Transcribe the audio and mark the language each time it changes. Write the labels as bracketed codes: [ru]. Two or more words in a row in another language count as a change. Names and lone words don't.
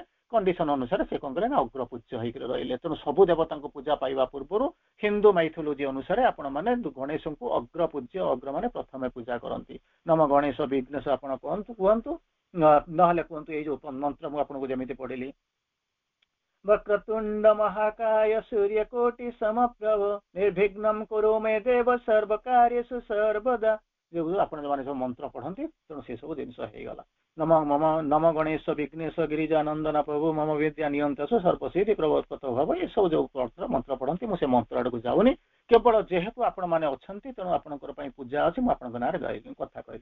[or] କଣ୍ଡିସନ ଅନୁସାରେ ସେ କଣ କଲେ ନା, ଅଗ୍ରପୂଜ୍ୟ ହେଇକି ରହିଲେ। ତେଣୁ ସବୁ ଦେବତାଙ୍କୁ ପୂଜା ପାଇବା ପୂର୍ବରୁ [en] Hindu mythology [or] ଅନୁସାରେ ଆପଣ ମାନେ ଗଣେଶଙ୍କୁ ଅଗ୍ରପୂଜ୍ୟ, ଅଗ୍ର ମାନେ ପ୍ରଥମେ ପୂଜା କରନ୍ତି। [sa] ନମ ଗଣେଶ ବିଘ୍ନେଶ [or] ଆପଣ କୁହନ୍ତୁ, ନହେଲେ କୁହନ୍ତୁ ଏଇ ଯୋଉ ମନ୍ତ୍ର ମୁଁ ଆପଣଙ୍କୁ ଯେମିତି ପଢିଲି, [sa] वक्रतुंड महाकाय सूर्यकोटि समप्रभ निर्विघ्नं कुरु मे देव सर्व कार्येषु सर्वदा। [or] जो ଆପଣ ମାନେ ସବୁ ମନ୍ତ୍ର ପଢନ୍ତି, ତେଣୁ ସେ ସବୁ ଜିନିଷ ହେଇଗଲା। [sa] ନମ ଗଣେଶ ବିଘ୍ନେଶ ଗିରିଜାନନ୍ଦନ ପ୍ରଭୁ ମମ ବିଦ୍ୟା ନିୟନ୍ତସ ସର୍ବସିଦ୍ଧି ପ୍ରବର୍ତ୍ତତ ଭାବ। [or] ଏସବୁ ଯୋଉ ମନ୍ତ୍ର ପଢନ୍ତି, ମୁଁ ସେ ମନ୍ତ୍ର ଆଡକୁ ଯାଉନି। କେବଳ ଯେହେତୁ ଆପଣ ମାନେ ଅଛନ୍ତି, ତେଣୁ ଆପଣଙ୍କର ପାଇଁ ପୂଜା ଅଛି, ମୁଁ ଆପଣଙ୍କ ନାଁରେ କଥା କହିଲି।